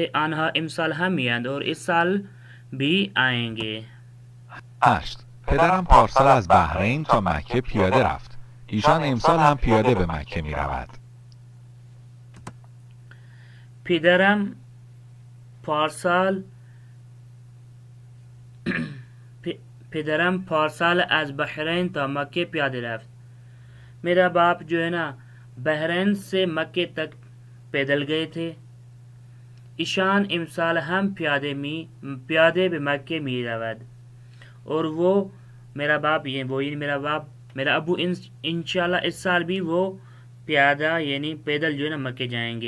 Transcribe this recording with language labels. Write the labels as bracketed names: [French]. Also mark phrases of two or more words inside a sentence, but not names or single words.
[Persian] آنها امسال هم میاند [Hindi] और इस साल भी आएंगे. [Persian] 8. پدرم پارسال از بحرین تا مکه پیاده رفت. ایشان امسال هم پیاده به مکه می رود. پدرم پارسال از بحرین تا مکه پیاده رفت. [Hindi] मेरा बाप जो है ना बहरीन से मक्के तक पैदल गए थे. [Persian] ایشان امسال هم پیاده به مکه می رود. [Hindi] और वो मेरा बाप मेरा अबू इंशाल्लाह इस साल भी वो प्यादा यानी पैदल जो है ना मक्के जाएंगे.